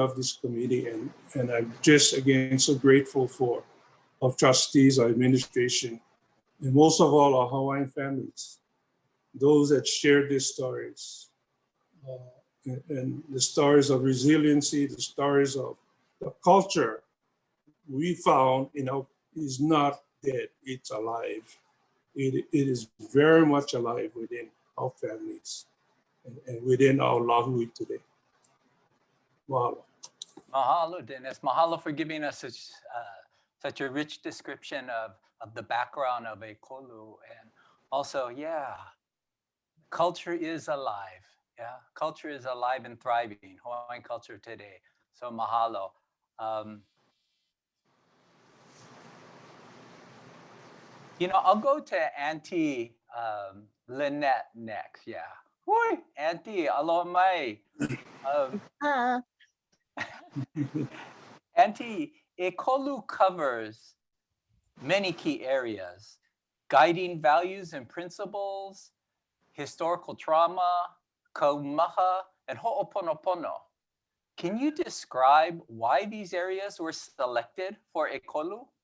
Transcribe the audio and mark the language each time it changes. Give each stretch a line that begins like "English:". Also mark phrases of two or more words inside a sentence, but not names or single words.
English: of this committee, and I'm just again so grateful for our trustees, our administration, and most of all our Hawaiian families, those that shared these stories, and the stories of resiliency, the stories of the culture we found, is not dead, it's alive. It is very much alive within our families and within our Lahui today. Mahalo. Mahalo, Dennis. Mahalo for giving us such a rich description of the background of ʻEkolu. And also, yeah, culture is alive. Yeah, culture is alive and thriving, Hawaiian culture today. So mahalo. I'll go to Aunty Lynette next. Yeah.
Hawaiian: Hui, Aunty, aloha mai.
English: Aunty, ʻEkolu covers many key areas: guiding values and principles, historical trauma, kaumaha, and ho'oponopono. Can you describe why these areas were selected for ʻEkolu?